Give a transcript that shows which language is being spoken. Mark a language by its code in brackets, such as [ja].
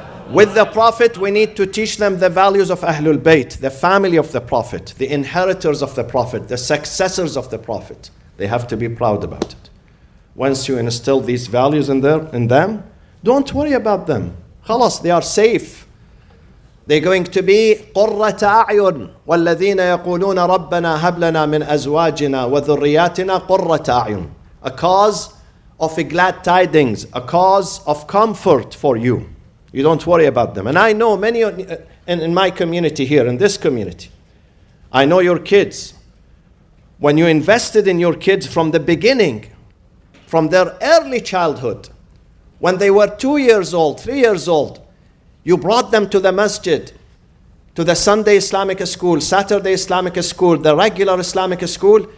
[en] With the Prophet, we need to teach them the values of Ahlul Bayt, the family of the Prophet, the inheritors of the Prophet, the successors of the Prophet. They have to be proud about it. Once you instill these values in them, don't worry about them. Khalas, they are safe. They're going to be [ar] قُرَّةَ أَعْيُنٍ وَالَّذِينَ يَقُولُونَ رَبَّنَا هَبْ لَنَا مِنْ أَزْوَاجِنَا وَذُرِّيَّاتِنَا قُرَّةَ أَعْيُنٍ. [en] A cause of glad tidings, a cause of comfort for you. You don't worry about them. And I know many in my community here, in this community, I know your kids. When you invested in your kids from the beginning, from their early childhood, when they were 2 years old, 3 years old, you brought them to the masjid, to the Sunday Islamic school, Saturday Islamic school, the regular Islamic school.